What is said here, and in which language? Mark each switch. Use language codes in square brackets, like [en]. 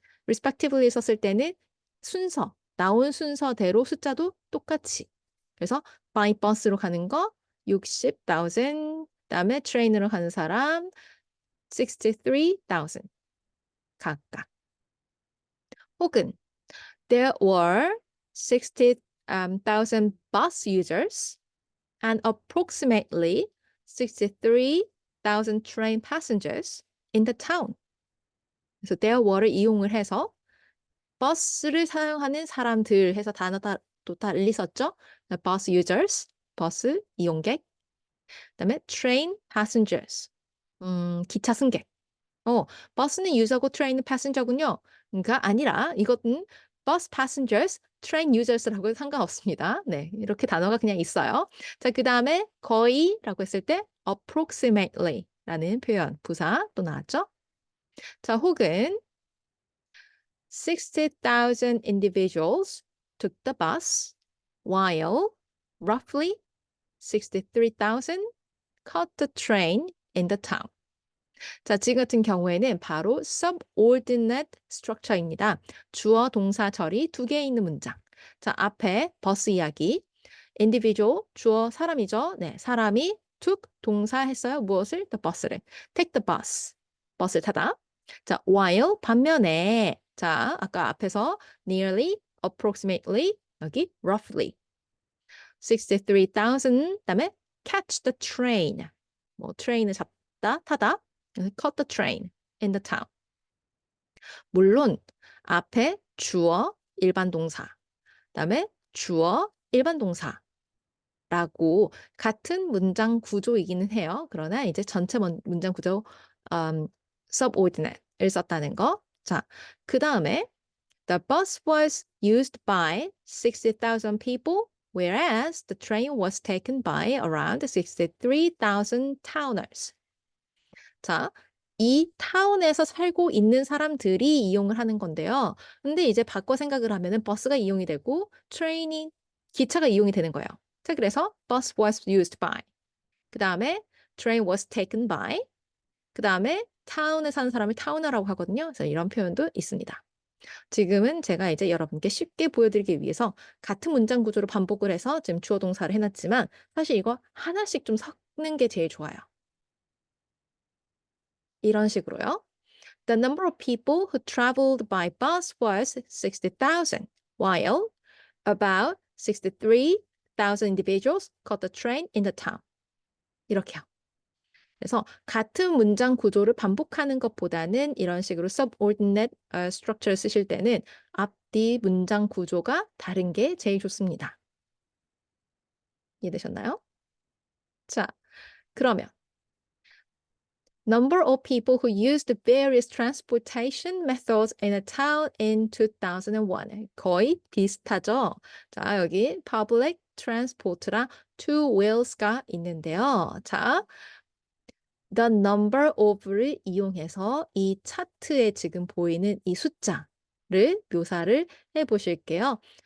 [ko] respectively 썼을 때는 순서, 나온 순서대로 숫자도 똑같이. 그래서 by bus로 가는 거 60,000, 그다음에 train으로 가는 사람 63,000 각각. [en] 혹은 there were 60,000 bus users and approximately 63,000 train passengers in the town. [ko] 그래서 there were를 이용을 해서 버스를 사용하는 사람들 해서 단어 또 달리 썼죠? bus users, 버스 이용객. 그다음에 train passengers, 기차 승객. 버스는 유저고 트레인은 패신저군요. 그러니까 아니라 이것은 [en] bus passengers, train users [ko] 라고 상관없습니다. 네, 이렇게 단어가 그냥 있어요. 자, 그 다음에 거의라고 했을 때 approximately라는 표현, 부사 또 나왔죠? [en] 자, 혹은 60,000 individuals took the bus while roughly 63,000 caught the train in the town. [ko] 자, 지금 같은 경우에는 바로 subordinate structure입니다. 주어, 동사, 절이 두 개 있는 문장. 자, 앞에 버스 이야기. individual, 주어 사람이죠. 네, 사람이 took 동사 했어요. [en] 무엇을? the bus를. take the bus. [ko] 버스를 타다. 자, while 반면에 자, 아까 앞에서 nearly, approximately, 여기 roughly. [en] 63,000 그다음에 catch the train. [ko] 뭐 트레인을 잡다, 타다. [en] caught the train in the town. [ko] 물론 앞에 주어, 일반 동사, 그다음에 주어, 일반 동사라고 같은 문장 구조이기는 해요. 그러나 이제 전체 문장 구조 subordinate을 썼다는 거. [en] 자, 그 다음에 the bus was used by 60,000 people, whereas the train was taken by around 63,000 towners. [ko] 자, 이 타운에서 살고 있는 사람들이 이용을 하는 건데요. 근데 이제 바꿔 생각을 하면은 버스가 이용이 되고 트레인이 기차가 이용이 되는 거예요. 자, 그래서 [en] bus was used by. [ko] 그다음에 [en] train was taken by. [ko] 그다음에 타운에 사는 사람을 타우너라고 하거든요. 그래서 이런 표현도 있습니다. 지금은 제가 이제 여러분께 쉽게 보여드리기 위해서 같은 문장 구조로 반복을 해서 지금 주어 동사를 해놨지만 사실 이거 하나씩 좀 섞는 게 제일 좋아요. 이런 식으로요. [en] The number of people who traveled by bus was 60,000, while about 63,000 individuals caught the train in the town. [ko] 이렇게요. 그래서 같은 문장 구조를 반복하는 것보다는 이런 식으로 subordinate structure를 쓰실 때는 앞뒤 문장 구조가 다른 게 제일 좋습니다. 이해되셨나요? [en] 자, 그러면 number of people who used various transportation methods in a town in 2001. [ko] 거의 비슷하죠? 자, 여기 public transport랑 two wheels가 있는데요. 자, the number of를 이용해서 이 차트에 지금 보이는 이 숫자를 묘사를 해 보실게요.